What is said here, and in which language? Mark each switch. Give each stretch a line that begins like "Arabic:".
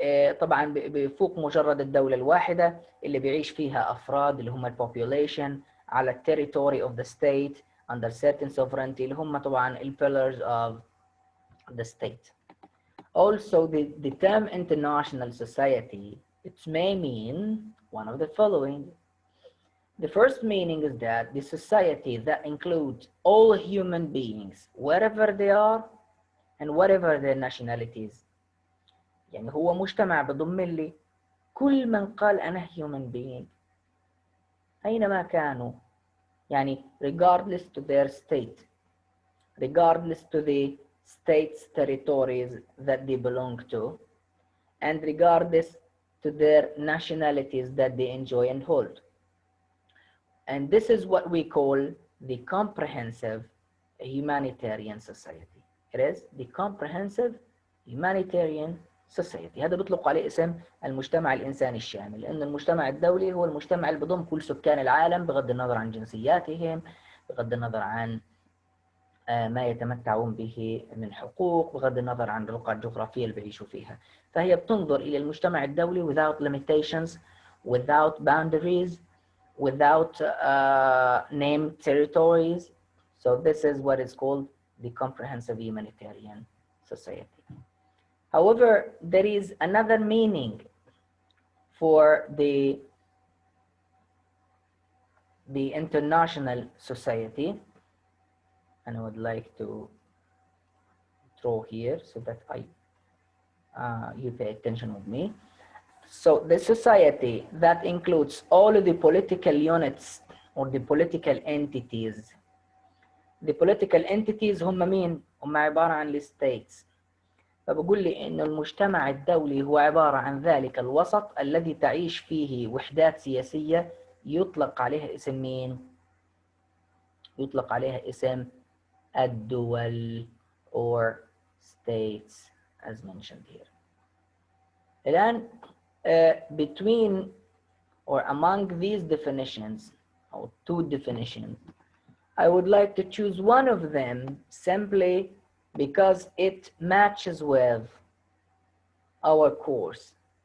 Arabic: وطبعا بفوق مجرد الدولة الواحدة اللي بيعيش فيها أفراد اللي هم population على
English: territory of the state under certain sovereignty
Arabic: اللي هم طبعا
English: pillars of the state. Also, the term international society, it may mean one of the following. The first meaning is that the society that includes all human beings, wherever they are and whatever their nationalities.
Arabic: يعني هو مجتمع بضم لي كل من قال أنا
English: human being
Arabic: أينما كانوا، يعني
English: regardless to their state, regardless to the state's territories that they belong to, and regardless to their nationalities that they enjoy and hold. And this is what we call the comprehensive humanitarian society. It is the comprehensive humanitarian society.
Arabic: هذا بيطلق عليه اسم المجتمع الإنساني الشامل، لأن المجتمع الدولي هو المجتمع اللي بضم كل سكان العالم بغض النظر عن جنسياتهم، بغض النظر عن ما يتمتعون به من حقوق، بغض النظر عن الرقعة الجغرافية اللي بيعيشوا فيها. فهي بتنظر إلى المجتمع الدولي
English: without limitations, without boundaries, without named territories. So this is what is called the comprehensive humanitarian society. However, there is another meaning for the international society, and I would like to draw here so that you pay attention with me. So the society that includes all of the political units or the political entities. The political entities
Arabic: هم مين؟ هم عبارة عن الstates. فبقول لي إنه المجتمع الدولي هو عبارة عن ذلك الوسط الذي تعيش فيه وحدات سياسية يطلق عليها اسم مين؟ يطلق عليها اسم الدول
English: or states as mentioned here. الآن between or among these definitions, or two definitions, I would like to choose one of them simply because it matches with our course.